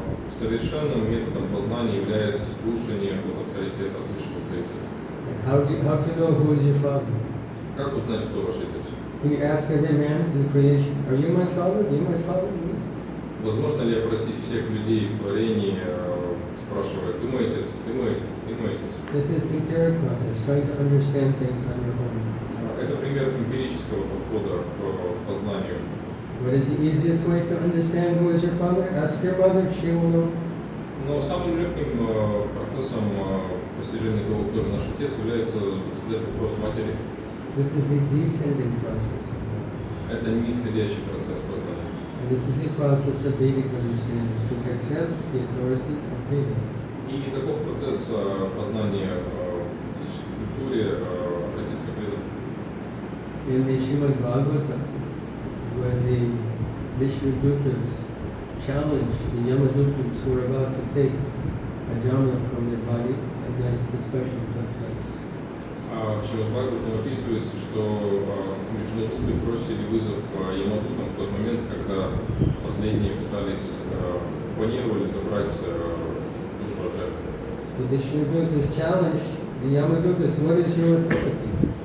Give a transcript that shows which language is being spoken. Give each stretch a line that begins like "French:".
Russian: Совершенным методом познания является слушание от авторитета, от высшего авторитета.
English: How to know who is your father?
Russian: Как узнать, кто ваш отец?
English: Can you ask every man in the creation, are you my father? Are you my father?
Russian: Возможно ли опросить всех людей в творении, спрашивая, ты мой отец, ты мой отец, ты мой отец?
English: This is empiric process, trying to understand things on your own.
Russian: Это пример эмпирического подхода к познанию.
English: What is the easiest way to understand who is your father? Ask your mother, she will know.
Russian: Но самым легким процессом постижения того, кто же наш отец, является задать вопрос матери.
English: This is the descending process.
Russian: Это нисходящий процесс познания.
English: And this is the process of Vedic understanding, to accept the authority of Veda.
Russian: И таков процесс познания личной культуры, обратиться к ведам.
English: In the Srimad Bhagavatam, when the Vishnudutas challenged the Yamadutas who were about to take a jhana from their body, a nice discussion took place.
Russian: В Шримад Бхагаватам описывается, что Вишнудуты бросили вызов Ямадутам в тот момент, когда последние планировали забрать душу от Эго.
English: The Vishnudutas challenged the Yamadutas, what is your authority?